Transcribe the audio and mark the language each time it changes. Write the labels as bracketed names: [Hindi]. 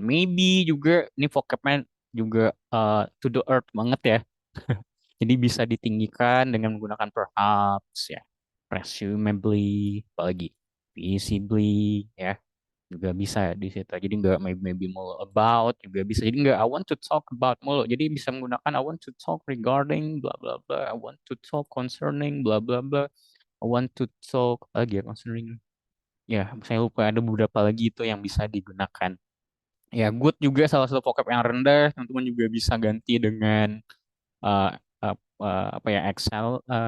[Indonesian] Maybe juga ini vocabnya juga [English] to the earth [Indonesian] banget ya. Jadi bisa ditinggikan dengan menggunakan perhaps ya, presumably, apalagi visibly ya juga bisa di situ. Jadi nggak maybe mulu about juga bisa. Jadi nggak [English] I want to talk about [Indonesian] mulu. Jadi bisa menggunakan [English] I want to talk regarding bla bla bla. I want to talk concerning bla bla bla. I want to talk [Indonesian] lagi ya [English] concerning. [Indonesian] Ya, saya lupa ada beberapa lagi itu yang bisa digunakan. Ya, good juga salah satu vocab yang rendah. Teman-teman juga bisa ganti dengan eh, apa ya Excel.